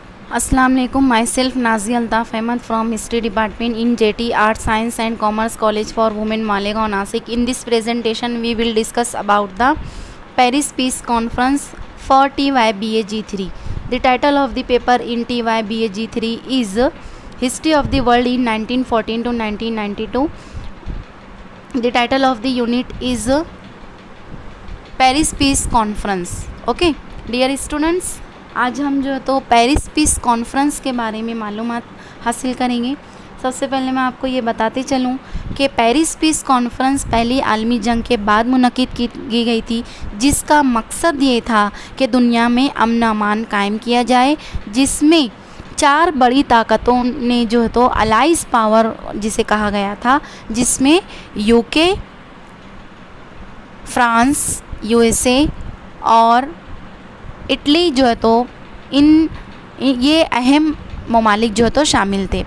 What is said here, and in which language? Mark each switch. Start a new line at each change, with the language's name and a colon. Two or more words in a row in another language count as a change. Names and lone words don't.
Arabic: السلام عليكم,
English: myself Nazia Altaf Ahmad from History Department in JT Art Science and Commerce College for Women, Malegaon, Nasik. In this presentation we will discuss about the Paris Peace Conference for TYBAG3. The title of the paper in TYBAG3 is History of the World in 1914 to 1992. The title of the unit is Paris Peace Conference. Okay, dear students,
Urdu: آج ہم جو ہے تو پیرس پیس کانفرنس کے بارے میں معلومات حاصل کریں گے. سب سے پہلے میں آپ کو یہ بتاتے چلوں کہ پیرس پیس کانفرنس پہلی عالمی جنگ کے بعد منعقد کی گئی تھی، جس کا مقصد یہ تھا کہ دنیا میں امن امان قائم کیا جائے، جس میں چار بڑی طاقتوں نے جو ہے تو
English: allies power
Urdu: جسے کہا گیا تھا، جس میں یوکے، فرانس، یو ایس اے اور اٹلی جو ہے تو یہ اہم ممالک جو ہے تو شامل تھے.